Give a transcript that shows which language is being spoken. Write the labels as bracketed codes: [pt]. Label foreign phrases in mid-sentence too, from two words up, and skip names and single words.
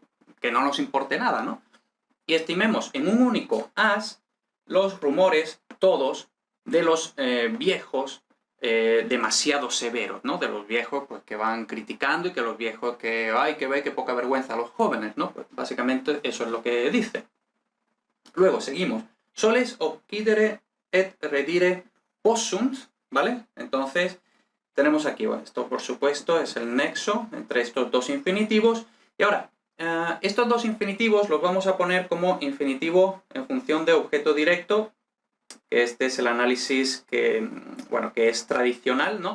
[es] Que no nos importe nada, ¿no? Y estimemos en un único as los rumores todos de los viejos demasiado severos, ¿no? De los viejos pues, que van criticando, y que los viejos que, ay, que ve que poca vergüenza a los jóvenes, ¿no? Pues básicamente eso es lo que dice. Luego seguimos. [la] Soles occidere et redire possunt, [es] ¿vale? Entonces tenemos aquí, bueno, esto por supuesto es el nexo entre estos dos infinitivos. Y ahora, estos dos infinitivos los vamos a poner como infinitivo en función de objeto directo, que este es el análisis que, bueno, que es tradicional, ¿no?